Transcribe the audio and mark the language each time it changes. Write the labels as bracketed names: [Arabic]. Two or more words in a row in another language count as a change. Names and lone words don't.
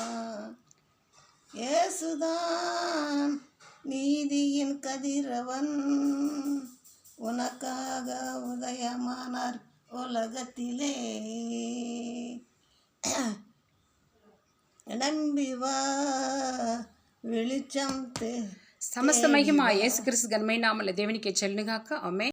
[Tamil] இயேசுதான் நீதியின் கதிரவன், உனக்காக உதயமானார் உலகத்திலே. நம்பி வா வெளிச்சம் [Telugu] సమస్త మహిమ యేసుక్రీస్తు ఘనమైన నామములో దేవునికి చెల్లుగాక. ఆమేన్.